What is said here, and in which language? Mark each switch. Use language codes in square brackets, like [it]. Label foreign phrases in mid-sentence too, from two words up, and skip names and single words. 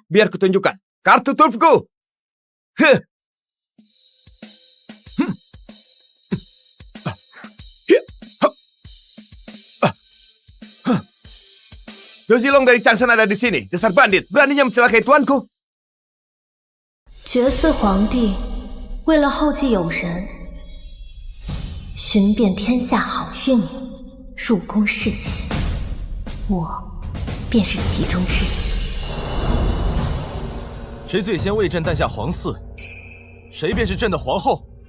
[id] Biar kutunjukkan. Kartu trufku. Zilong dari Changsan ada di sini. Dasar bandit, beraninya mencelakai tuanku. [zh] 绝嗣皇帝为了后继有人，寻遍天下好玉女，入宫侍妾，我便是其中之一。谁最先为朕诞下皇嗣，谁便是朕的皇后。